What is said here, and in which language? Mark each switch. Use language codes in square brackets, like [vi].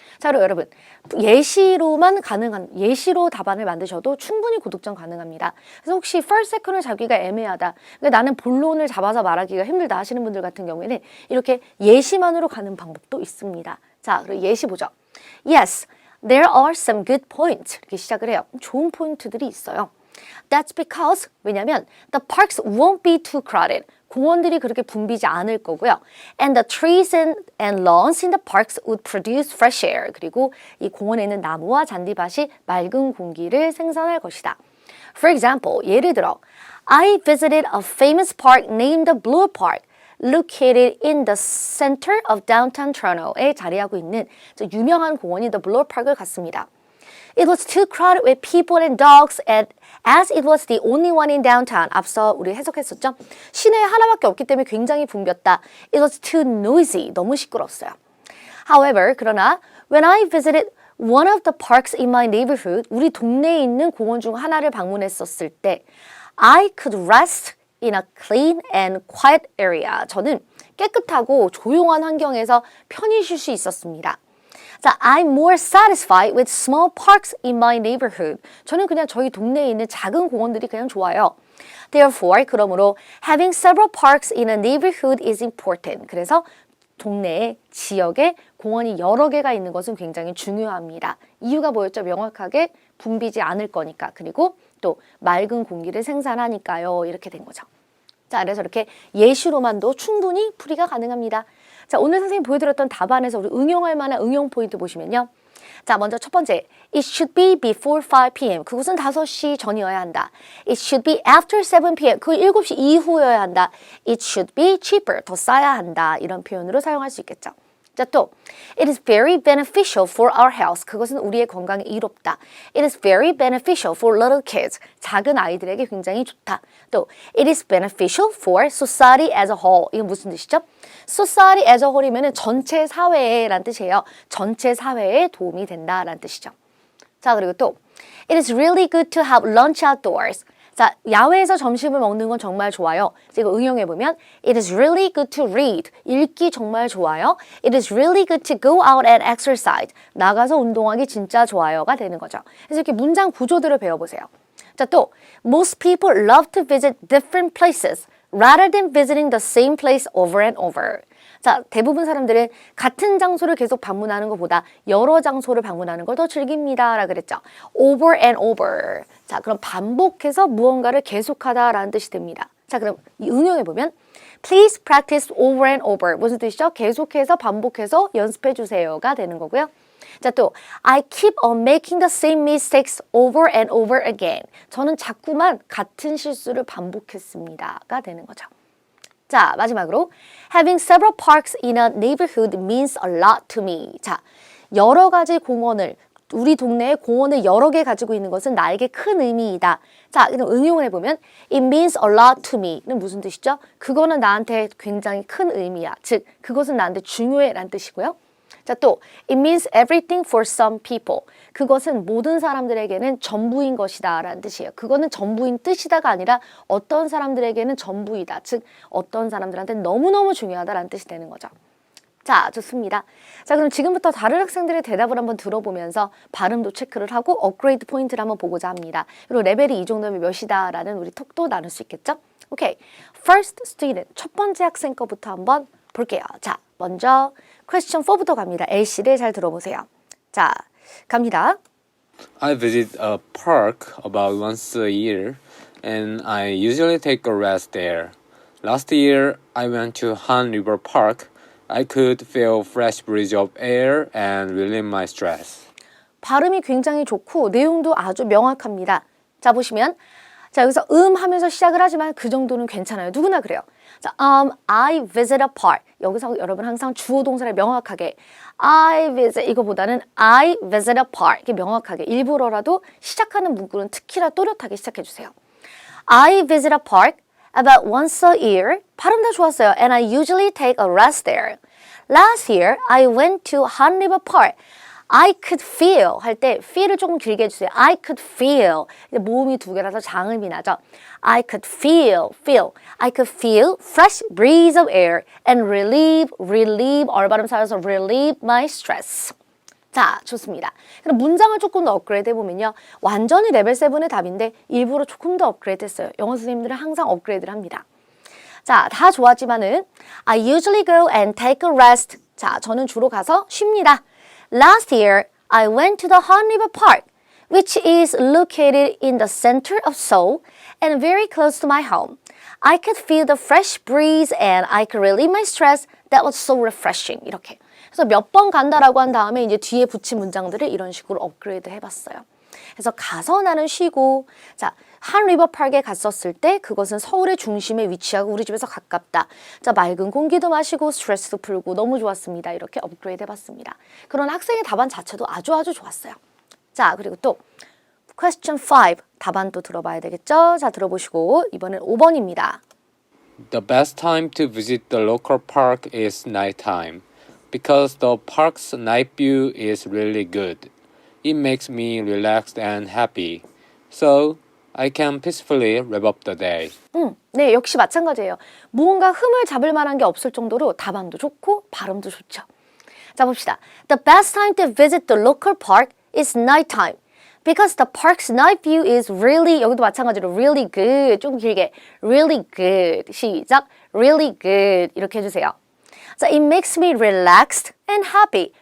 [ko] 자, 그리고 여러분 예시로만 가능한 예시로 답안을 만드셔도 충분히 고득점 가능합니다. 그래서 혹시 first, second을 잡기가 애매하다. 그러니까 나는 본론을 잡아서 말하기가 힘들다 하시는 분들 같은 경우에는 이렇게 예시만으로 가는 방법도 있습니다. 자, 그리고 예시 보죠. [en] Yes, there are some good points. [ko] 이렇게 시작을 해요. 좋은 포인트들이 있어요. [en] That's because [ko] 왜냐면 [en] the parks won't be too crowded. [ko] 공원들이 그렇게 붐비지 않을 거고요. [en] And the trees and lawns in the parks would produce fresh air. [ko] 그리고 이 공원에 있는 나무와 잔디밭이 맑은 공기를 생산할 것이다. [en] For example, [ko] 예를 들어 [en] I visited a famous park named the Blue Park. Located in the center of downtown Toronto [ko] 에 자리하고 있는 유명한 공원인 [en] The Blue Park [ko] 을 갔습니다. [en] It was too crowded with people and dogs as it was the only one in downtown. [ko] 앞서 우리 해석했었죠? 시내에 하나밖에 없기 때문에 굉장히 붐볐다. [en] It was too noisy. [ko] 너무 시끄러웠어요. [en] However, [ko] 그러나 [en] when I visited one of the parks in my neighborhood, [ko] 우리 동네에 있는 공원 중 하나를 방문했었을 때 [en] I could rest in a clean and quiet area. [ko] 저는 깨끗하고 조용한 환경에서 편히 쉴 수 있었습니다. [en] 자, I'm more satisfied with small parks in my neighborhood. [ko] 저는 그냥 저희 동네에 있는 작은 공원들이 그냥 좋아요. [en] Therefore, [ko] 그러므로 [en] having several parks in a neighborhood is important. [ko] 그래서 동네에 지역에 공원이 여러 개가 있는 것은 굉장히 중요합니다. 이유가 뭐였죠? 명확하게 붐비지 않을 거니까. 그리고 또 맑은 공기를 생산하니까요. 이렇게 된 거죠. 자, 그래서 이렇게 예시로만도 충분히 풀이가 가능합니다. 자, 오늘 선생님이 보여드렸던 답안에서 우리 응용할 만한 응용 포인트 보시면요. [en] 자, [ko] 먼저 첫 번째, [en] it should be before 5 p.m. [ko] 그것은 5시 전이어야 한다. [en] It should be after 7 p.m. [ko] 그 7시 이후여야 한다. [en] It should be cheaper. [ko] 더 싸야 한다. 이런 표현으로 사용할 수 있겠죠. [en] 자, 또 It is very beneficial for our health. [ko] 그것은 우리의 건강에 이롭다. [en] It is very beneficial for little kids. [ko] 작은 아이들에게 굉장히 좋다. [en] 또 It is beneficial for society as a whole. [ko] 이건 무슨 뜻이죠? [en] Society as a whole [ko] 이면 전체 사회라는 뜻이에요. 전체 사회에 도움이 된다라는 뜻이죠. [en] 자, 그리고 또 It is really good to have lunch outdoors. [ko] 자, 야외에서 점심을 먹는 건 정말 좋아요. 이거 응용해보면 [en] It is really good to read. [ko] 읽기 정말 좋아요. [en] It is really good to go out and exercise. [ko] 나가서 운동하기 진짜 좋아요가 되는 거죠. 그래서 이렇게 문장 구조들을 배워보세요. [en] 자, 또 Most people love to visit different places rather than visiting the same place over and over. [ko] 자, 대부분 사람들은 같은 장소를 계속 방문하는 것보다 여러 장소를 방문하는 걸 더 즐깁니다. 라고 그랬죠. [en] Over and over. [ko] 자, 그럼 반복해서 무언가를 계속하다라는 뜻이 됩니다. [en] 자, [ko] 그럼 응용해보면 [en] Please practice over and over. [ko] 무슨 뜻이죠? 계속해서 반복해서 연습해 주세요가 되는 거고요. [en] 자, 또 I keep on making the same mistakes over and over again. [ko] 저는 자꾸만 같은 실수를 반복했습니다가 되는 거죠. [en] 자, 마지막으로 Having several parks in a neighborhood means a lot to me. [ko] 자, 여러 가지 공원을 우리 동네에 공원을 여러 개 가지고 있는 것은 나에게 큰 의미이다. 자, 그럼 응용을 해보면 [en] It means a lot to me [ko] 는 무슨 뜻이죠? 그거는 나한테 굉장히 큰 의미야. 즉, 그것은 나한테 중요해 라는 뜻이고요. [en] 자, 또 It means everything for some people. [ko] 그것은 모든 사람들에게는 전부인 것이다 라는 뜻이에요. 그거는 전부인 뜻이다가 아니라 어떤 사람들에게는 전부이다. 즉, 어떤 사람들한테는 너무너무 중요하다라는 뜻이 되는 거죠. 자, 좋습니다. 자, 그럼 지금부터 다른 학생들의 대답을 한번 들어보면서 발음도 체크를 하고 업그레이드 포인트를 한번 보고자 합니다. 그리고 레벨이 이 정도면 몇이다라는 우리 톡도 나눌 수 있겠죠? 오케이. [en] First student, [ko] 첫 번째 학생 거부터 한번 볼게요. 자, 먼저 question 4부터 갑니다. A씨를 잘 들어보세요. 자, 갑니다. [en] I visit a park about once a year, and I usually take a rest there. Last year, I went to Han River Park, I could feel fresh breeze of air and relieve my stress. [ko] 발음이 굉장히 좋고 내용도 아주 명확합니다. 자, 보시면 자, 여기서 하면서 시작을 하지만 그 정도는 괜찮아요. 누구나 그래요. [en] 자, I visit a park. [ko] 여기서 여러분 항상 주어 동사를 명확하게 I visit 이거보다는 [en] I visit a park [ko] 이렇게 명확하게 일부러라도 시작하는 문구는 특히나 또렷하게 시작해 주세요. [en] I visit a park about once a year. [ko] 발음 다 좋았어요. [en] And I usually take a rest there. Last year, I went to Han River Park. I could feel [ko] 할 때 feel을 조금 길게 해주세요. [en] I could feel. [ko] 모음이 두 개라서 장음이 나죠. [en] I could feel. I could feel fresh breeze of air and relieve [ko] 얼발음 살아서 [en] relieve my stress. [ko] 자, 좋습니다. 그럼 문장을 조금 더 업그레이드 해보면요. 완전히 레벨 7의 답인데 일부러 조금 더 업그레이드 했어요. 영어 선생님들은 항상 업그레이드를 합니다. [en] 자, [ko] 다 좋았지만은 [en] I usually go and take a rest. [ko] 자, 저는 주로 가서 쉽니다. [en] Last year, I went to the Han River Park, which is located in the center of Seoul and very close to my home. I could feel the fresh breeze and I could relieve my stress. That was so refreshing. [ko] 이렇게. 그래서 몇 번 간다라고 한 다음에 이제 뒤에 붙인 문장들을 이런 식으로 업그레이드 해봤어요. 그래서 가서 나는 쉬고, 자, 한 리버파크에 갔었을 때 그것은 서울의 중심에 위치하고 우리 집에서 가깝다. 자, 맑은 공기도 마시고 스트레스도 풀고 너무 좋았습니다. 이렇게 업그레이드 해봤습니다. 그런 학생의 답안 자체도 아주 좋았어요. 자, 그리고 또 question 5 답안 또 들어봐야 되겠죠? 자, 들어보시고 이번엔 5번입니다. [en] The best time to visit the local park is nighttime because the park's night view is really good. It makes me relaxed and happy. So I can peacefully wrap up the day. [ko] 네, 역시 마찬가지예요. 무언가 흠을 잡을 만한 게 없을 정도로 답안도 좋고 발음도 좋죠. 자, 봅시다. [en] The best time to visit the local park is nighttime. Because the park's night view is really, [ko] 여기도 마찬가지로 [en] really good. [ko] 조금 길게. [en] Really good. [ko] 시작. Really good. 이렇게 해주세요. [en] 자, it makes me relaxed and happy.